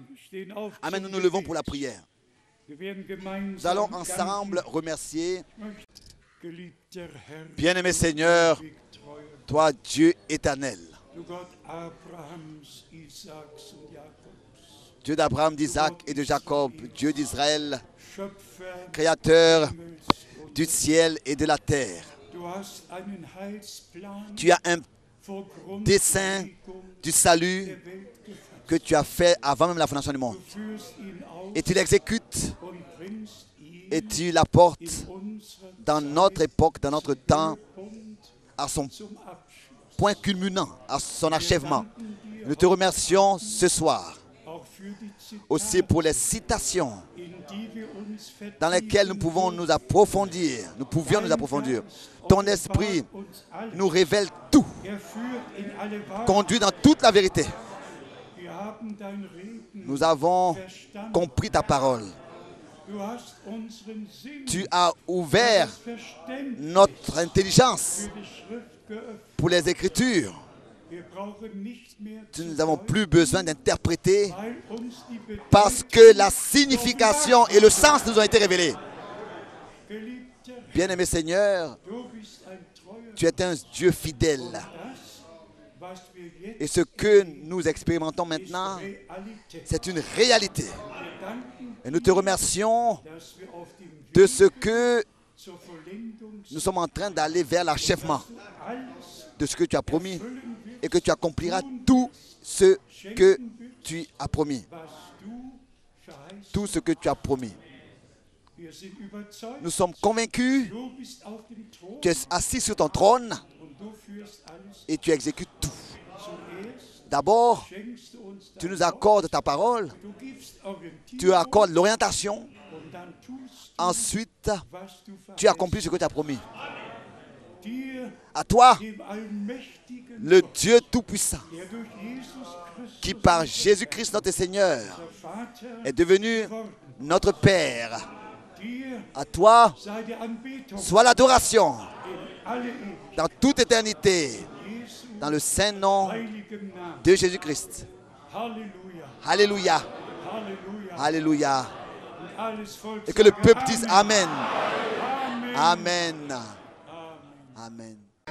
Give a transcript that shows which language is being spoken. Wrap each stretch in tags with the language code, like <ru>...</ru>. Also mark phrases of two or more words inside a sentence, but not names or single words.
<fr>Nous nous levons pour la prière. Nous allons ensemble remercier. Bien-aimé Seigneur, toi Dieu éternel, Dieu d'Abraham, d'Isaac et de Jacob, Dieu d'Israël,</fr> <de>Schöpfer</de> <fr>Créateur des</fr> <de>Himmels und</de> <fr>du ciel et de la terre.</fr> <de>du hast einen Heilsplan</de> <fr>Tu as un</fr> <de>vor</de> <fr>dessein</fr> <de>Grundlegung</de> <fr>du salut</fr> <de>der Welt gefasst.</de> <fr>que tu as fait avant même la fondation du monde.</fr> <de>Du führst ihn aus</de> <fr>Et tu l'exécutes</fr> <de>und bringst ihn</de> <fr>et tu l'apportes</fr> <de>in unsere</de> <fr>dans notre époque, dans notre temps,</fr> <de>Punkt</de> <fr>à son</fr> <de>zum Abschluss.</de> <fr>point culminant, à son achèvement.</fr> <de>Danken dir</de> <fr>Nous te remercions ce soir</fr> <de>auch für die Zitate,</de> <fr>aussi pour les citations</fr> <de>in die wir uns</de> <fr>dans lesquelles nous pouvons nous approfondir. Nous pouvions nous approfondir. Ton esprit nous révèle tout,</fr> <de>Er führt in alle Wahrheit.</de> <fr>conduit dans toute la vérité.</fr> <de>Wir haben dein Reden</de> <fr>Nous avons</fr> <de>verstanden.</de> <fr>compris ta parole.</fr> <de>Du hast unseren Sinn,</de> <fr>Tu as ouvert</fr> <de>das Verständnis</de> <fr>notre intelligence</fr> <de>für die Schrift geöffnet.</de> <fr>pour les Écritures.</fr> <de>Wir brauchen nicht mehr</de> <fr>Nous</fr> <de>zu</de> <fr>n'avons</fr> <de>deuten,</de> <fr>plus besoin d'interpréter</fr> <de>weil uns die Bedeutung,</de> <fr>parce que la signification et le sens nous ont été révélés.</fr> <de>geliebter,</de> <fr>Bien-aimé Seigneur,</fr> <de>du bist ein treuer.</de> <fr>tu es un Dieu fidèle.</fr> <de>Das, was wir jetzt</de> <fr>Et ce que nous expérimentons maintenant,</fr> <de>Realität.</de> <fr>c'est une réalité.</fr> <de>Wir danken,</de> <fr>Et nous te remercions</fr> <de>dass wir auf dem</de> <fr>de</fr> <de>Weg</de> <fr>ce que</fr> <de>zur Vollendung</de> <fr>nous sommes en train d'aller vers l'achèvement</fr> <de>alles</de> <fr>de ce que tu as promis</fr> <de>erfüllen wirst,</de> <fr>et que tu accompliras tout ce que tu as promis.</fr> <de>was du verheißt.</de> <fr>Tout ce que tu as promis.</fr> <de>Wir sind überzeugt,</de> <fr>Nous sommes convaincus,</fr> <de>du bist auf dem Thron</de> <fr>tu es assis sur ton trône</fr> <de>und du führst alles.</de> <fr>et tu exécutes tout.</fr> <de>Zuerst</de> <fr>D'abord,</fr> <de>schenkst du uns</de> <fr>tu</fr> <de>dein</de> <fr>nous</fr> <de>Wort,</de> <fr>accordes ta parole,</fr> <de>du gibst Orientierung</de> <fr>tu accordes l'orientation,</fr> <de>und dann tust du,</de> <fr>ensuite</fr> <de>was du</de> <fr>tu accomplis ce que tu as promis.</fr> <de>dir,</de> <fr>À toi,</fr> <de>dem allmächtigen</de> <fr>le</fr> <de>Gott,</de> <fr>Dieu Tout-Puissant,</fr> <de>der durch Jesus Christus,</de> <fr>qui par Jésus-Christ notre Seigneur</fr> <de>der Vater,</de> <fr>est devenu notre Père.</fr> <de>dir</de> <fr>À toi,</fr> <de>sei die Anbetung</de> <fr>soit l'adoration</fr> <de>in alle Ewigkeit.</de> <fr>dans toute éternité,</fr> <de>Jesu</de> <fr>dans le saint nom</fr> <de>heiligem Namen.</de> <fr>de Jésus-Christ.</fr> <de>Halleluja,</de> <fr>Alléluia,</fr> <de>Halleluja.</de> <fr>Alléluia.</fr> <de>Und alles Volk</de> <fr>Et que le</fr> <de>sage</de> <fr>peuple dise Amen. Amen. Amen. Amen. Amen.</fr>